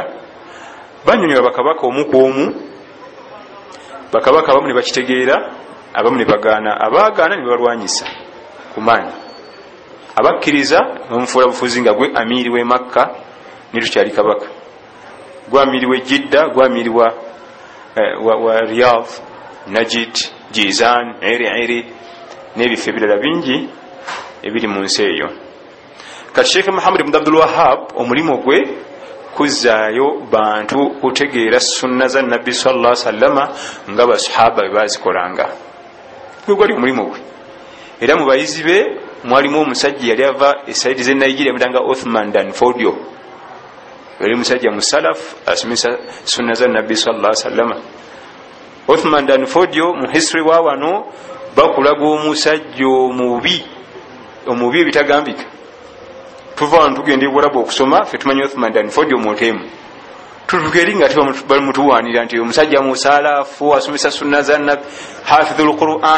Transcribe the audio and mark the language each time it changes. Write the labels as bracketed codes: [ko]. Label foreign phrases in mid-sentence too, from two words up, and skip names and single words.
[lg] Banyonyola bakabaka omu ku omu, bakabaka abamu ne bakitegeera, abamu ne bagaana, abaagaana ne balwanyisa ku maanyi, abakkiriza bamufuula bufuzi nga gwe amiiri w'e Makka ne tukyali kabaka, gwe amiiri w'e Jidda, gwe amiiri wa Riyadh, Najid, Jizan, Eri n'ebifo ebirala bingi ebiri mu nsi eyo. Kati Sheikh Muhammad ibn Abdul Wahhab omulimu gwe kuzzaayo bantu kutegeera sunna za Nabbi [ar] صلى الله عليه وسلم [lg] nga basahaba bwe bazikolanga, gwe gwali omulimu gwe. Era mu bayizi be mwalimu omusajja yali ava esaidi z'e Nigeria mutanga Uthman Dan Fodio, yali musajja musalaf asomesa sunna za Nabbi [ar] صلى الله عليه وسلم. [lg] Uthman Dan Fodio mu history wa wano bakulaga omusajja omubi ebitagambika. Tuva wano tugenda e Bulabu okusoma, ffe tumanyi Uthman Dan Fodio mutemu, tutuuka eri nga bamutuwaanira nti omusajja musalafu asomesa sunna za Nabbi, [ar] حافظ القرآن.